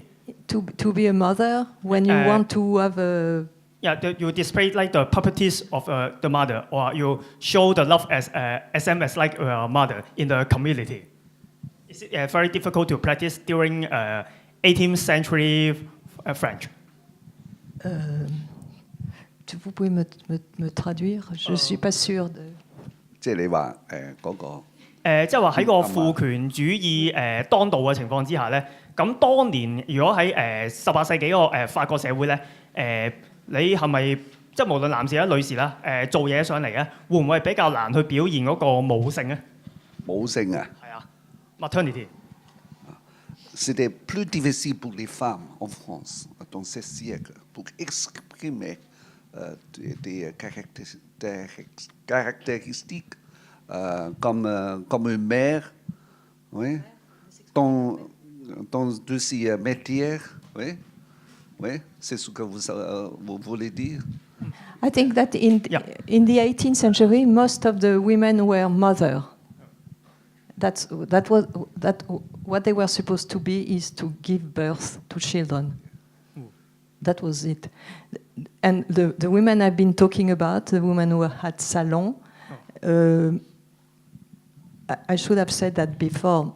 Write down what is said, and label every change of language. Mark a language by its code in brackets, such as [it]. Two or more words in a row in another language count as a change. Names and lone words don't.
[en] To be a mother when you want to have a... Yeah, you display like the properties of the mother, or you show the love as same as like a mother in the community. Is it very difficult to practice during 18th century French? [fr] Vous pouvez me traduire? Je ne suis pas sûre de... [yue] 即係你話嗰個即係話喺個父權主義當道嘅情況之下咧，咁當年如果喺18世紀個法國社會咧，你係咪即係無論男士或者女士啦，做嘢上嚟咧，會唔會比較難去表現嗰個母性咧？母性啊，係啊 ，maternity。 [fr] C'était plus difficile pour les femmes en France dans ce siècle pour exprimer des caractéristiques comme une mère, oui, dans de ces métiers, oui, oui, c'est ce que vous voulez dire. [en] I think that Yeah. in the 18th century, most of the women were mother. That what they were supposed to be is to give birth to children. That was it. And the women I've been talking about, the women who had salon, I should have said that before.